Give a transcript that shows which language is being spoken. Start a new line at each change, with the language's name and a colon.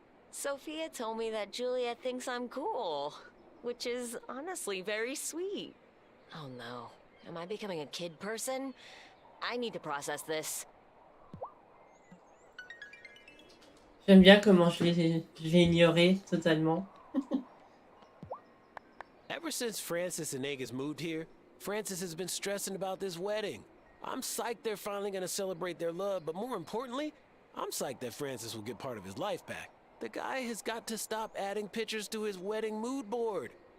English: Sophia told me that Juliet thinks I'm cool, which is honestly very sweet. Oh no, am I becoming a kid person? I need to process this.
French: J'aime bien comment je l'ai ignoré totalement.
English: Ever since Francis and Angus moved here, Francis has been stressing about this wedding. I'm psyched they're finally gonna celebrate their love, but more importantly, I'm psyched that Francis will get part of his life back. The guy has got to stop adding pictures to his wedding mood board.